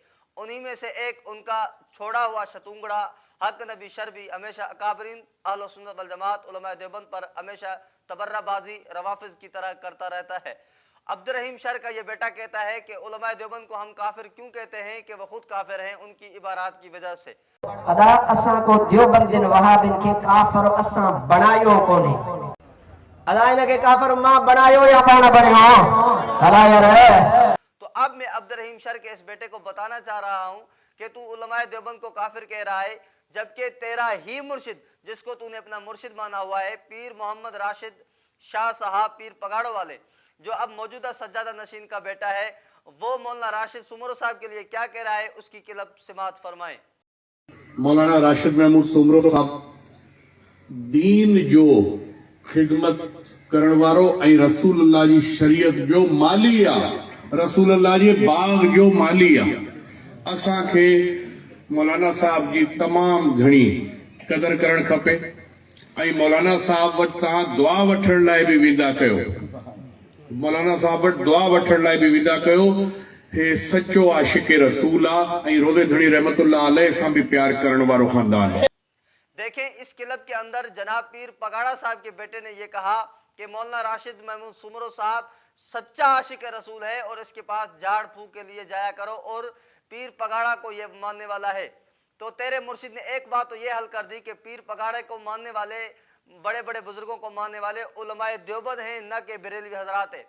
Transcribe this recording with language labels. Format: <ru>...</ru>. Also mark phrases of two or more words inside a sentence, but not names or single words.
<ur>انہی میں سے ایک ان کا چھوڑا ہوا شتونگڑا حق نبی شر بھی ہمیشہ اکابرین اہل سنت والجماعت علمائے دیوبند پر ہمیشہ تبرا بازی روافض کی طرح کرتا رہتا ہے. عبدالرحیم شر کا یہ بیٹا کہتا ہے کہ علمائے دیوبند کو ہم کافر کیوں کہتے ہیں کہ وہ خود کافر ہیں ان کی عبارات کی وجہ سے.</ur> <sd>अदा असां को देवबंदिन वहाबिन के काफिर असां बनायो कोने। अदा इनके काफिर मां बनायो या पाण बणियो अला यार।</sd> <ur>تو اب میں عبدالرحیم شر کے اس بیٹے کو بتانا چاہ رہا ہوں کہ تو علمائے دیوبند کو کافر کہہ رہا ہے، جبکہ تیرا ہی مرشد جس کو تو نے اپنا مرشد مانا ہوا ہے پیر محمد راشد شاہ صاحب پیر پگاڑو والے، جو اب موجودہ سجادہ نشین کا بیٹا ہے، وہ مولانا راشد سومرو صاحب کے لیے کیا کہہ رہا ہے اس کی کلب سماعت فرمائیں.</ur> <sd>मौलाना राशिद महमूद सुमरो साहब दीन जो खिदमत करण वारो ऐं रसूलुल्लाह जी शरीयत जो माली आहे, रसूलुल्लाह जे बाग जो माली आहे। असांखे मौलाना साहब जी तमाम घणी कदर करण खपे ऐं मौलाना साहब वटि तव्हां दुआ वठण लाइ बि वेंदा कयो। मौलाना साहब वटि दुआ वठण लाइ बि वेंदा कयो। हे सच्चो आशिक रसूल आहे ऐं रोज़े धणी</sd> <ar>رحمة الله عليه</ar> <sd>सां बि प्यार करण वारो खानदान है।</sd> <ur>دیکھیں، اس کلب کے اندر جناب پیر پگاڑا صاحب کے بیٹے نے یہ کہا کہ مولانا راشد محمود سومرو صاحب سچا عاشق رسول ہے اور اس کے پاس جھاڑ پھونک کے لیے جایا کرو، اور پیر پگاڑا کو یہ ماننے والا ہے. تو تیرے مرشد نے ایک بات تو یہ حل کر دی کہ پیر پگاڑے کو ماننے والے بڑے بڑے بزرگوں کو ماننے والے علمائے دیوبند ہیں، نہ کہ بریلوی حضرات ہے.</ur>